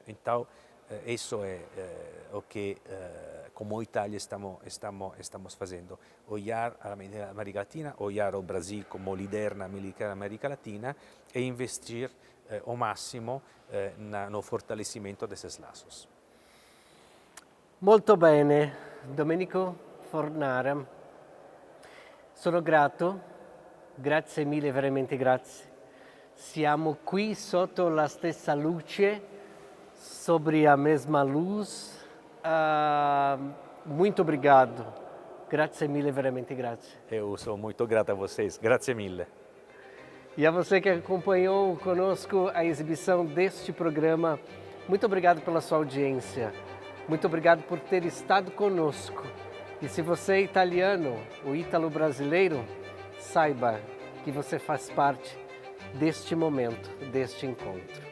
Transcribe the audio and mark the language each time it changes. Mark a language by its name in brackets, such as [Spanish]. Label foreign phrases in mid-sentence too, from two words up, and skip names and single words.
[Portuguese] Então, isso é o que, como Itália, estamos fazendo. Olhar a América Latina, olhar o Brasil como líder na América Latina e investir o máximo no fortalecimento desses laços. [Italian] Molto bene, Domenico Fornara. Sono grato, grazie mille, veramente grazie. Siamo qui sotto la stessa luce, [Portuguese] sobre a mesma luz. Muito obrigado. [Italian] Grazie mille, veramente grazie. [Portuguese] Eu sou muito grato a vocês. [Italian] Grazie mille. [Portuguese] E a você que acompanhou conosco a exibição deste programa, muito obrigado pela sua audiência. Muito obrigado por ter estado conosco. E se você é italiano, o ítalo brasileiro, saiba que você faz parte deste momento, deste encontro.